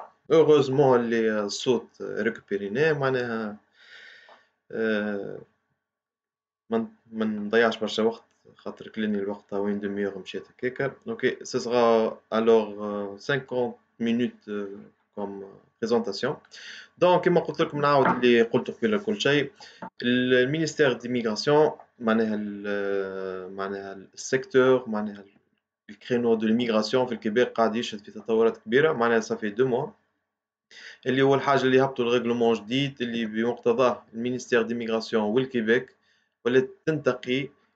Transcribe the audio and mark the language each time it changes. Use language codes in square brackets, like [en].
[fr] Heureusement, les [ar] صوت [fr] récupérés [ar] معناها ما نضيعش برشا وقت خاطر كلاني الوقت هاوي [fr] une demi-heure [ar] مشات هكاكا. [fr] Ok, ce sera alors 50 minutes comme présentation. [ar] دونك كيما قلت لكم نعاود اللي قلته قبيله كل شيء. المينيستير ديميغراسيون معناها السيكتور معناها الكرينو دو ليميغراسيون في الكيبيك قاعد يشهد في تطورات كبيره معناها صافي 2 mois اللي هو الحاجه اللي هبطوا الريغلومون جديد اللي بمقتضاه المينيستير ديميغراسيون والكيبيك ولات تنتقي